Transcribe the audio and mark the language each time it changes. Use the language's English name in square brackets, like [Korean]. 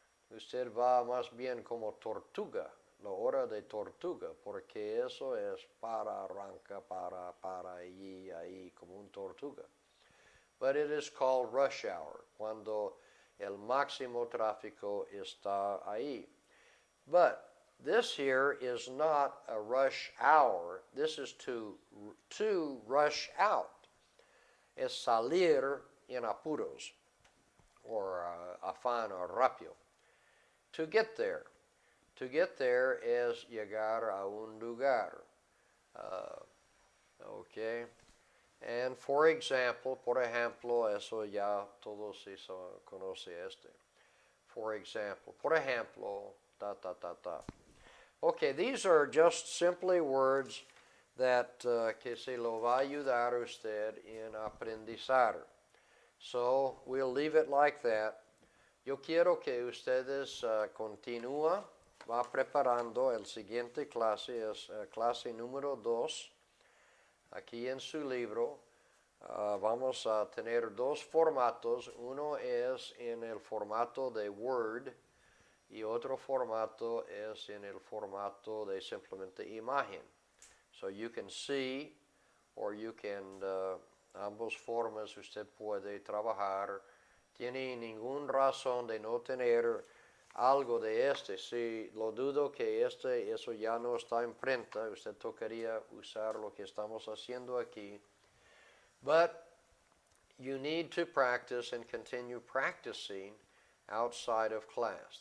[Spanish] Usted va más bien como tortuga, la hora de tortuga, porque eso es para, arranca, para, allí, ahí, como un tortuga. [English] But it is called rush hour, [Spanish] cuando el máximo tráfico está ahí. [English] But this here is not a rush hour. This is to rush out. [Spanish] Es salir en apuros, or afán o rápido. [English] To get there. To get there [Spanish] es llegar a un lugar. [English] Okay. And for example, [Spanish] por ejemplo, eso ya todos se conoce este. [English] For example, [Spanish] por ejemplo, [English] ta, ta, ta, ta. Okay, these are just simply words that [Spanish] que se lo va a ayudar a usted en aprendizar. [English] So, we'll leave it like that. [Spanish] Yo quiero que ustedes continúa, va preparando el siguiente clase, es clase número 2. Aquí en su libro vamos a tener dos formatos. Uno es en el formato de Word y otro formato es en el formato de simplemente imagen. [English] So you can see or you can, [Spanish] ambos formas usted puede trabajar. Tiene ninguna razón de no tener algo de este. Si lo dudo que eso ya no está en prenta, usted tocaría usar lo que estamos haciendo aquí. [English] But you need to practice and continue practicing outside of class.